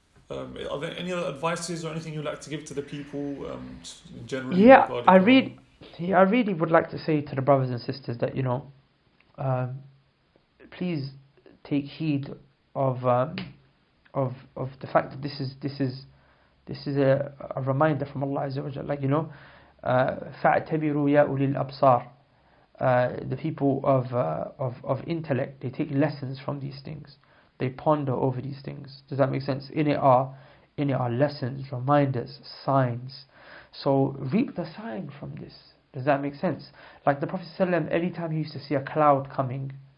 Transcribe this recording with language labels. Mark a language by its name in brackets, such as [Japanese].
[English] Are there any other advices or anything you'd like to give to the people generally? Yeah, I really would like to say to the brothers and sisters that, please take heed of the fact that this is a reminder from Allah Azza wa Jalla. [Arabic] Like, فَاعْتَبِرُوا يَا أُولِي الْأَبْصَارِ. [English] The people of intellect, they take lessons from these things. They ponder over these things. Does that make sense? In it are lessons, reminders, signs. So reap the sign from this. Does that make sense? Like the Prophet ﷺ, every time he used to see a cloud coming,